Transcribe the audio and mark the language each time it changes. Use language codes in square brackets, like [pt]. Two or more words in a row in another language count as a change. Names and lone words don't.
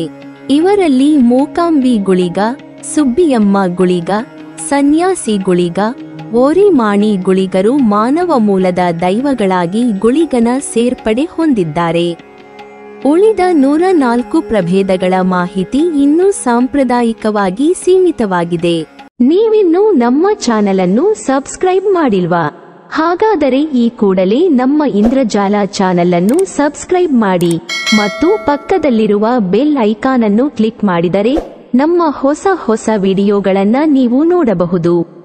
[kn] ಇವರಲ್ಲಿ ಮೂಕಾಂಬಿ ಗುಳಿಗ, ಸುಬ್ಬಿಯಮ್ಮ ಗುಳಿಗ, ಸನ್ಯಾಸಿ ಗುಳಿಗ, ಓರಿಮಾಣಿ ಗುಳಿಗರು ಮಾನವ ಮೂಲದ ದೈವಗಳಾಗಿ ಗುಳಿಗನ ಸೇರ್ಪಡೆ ಹೊಂದಿದ್ದಾರೆ. ಉಳಿದ 104 ಪ್ರಭೇದಗಳ ಮಾಹಿತಿ ಇನ್ನೂ ಸಾಂಪ್ರದಾಯಿಕವಾಗಿ ಸೀಮಿತವಾಗಿದೆ. ನೀವಿನ್ನೂ ನಮ್ಮ ಚಾನೆಲ್ ಅನ್ನು ಸಬ್ಸ್ಕ್ರೈಬ್ ಮಾಡಿಲ್ವಾ? ಹಾಗಾದರೆ ಈ ಕೂಡಲೇ ನಮ್ಮ ಇಂದ್ರಜಾಲ ಚಾನೆಲ್ ಅನ್ನು ಸಬ್ಸ್ಕ್ರೈಬ್ ಮಾಡಿ ಮತ್ತು ಪಕ್ಕದಲ್ಲಿರುವ ಬೆಲ್ ಐಕಾನ್ ಅನ್ನು ಕ್ಲಿಕ್ ಮಾಡಿದರೆ ನಮ್ಮ ಹೊಸ ವಿಡಿಯೋಗಳನ್ನು ನೀವು ನೋಡಬಹುದು.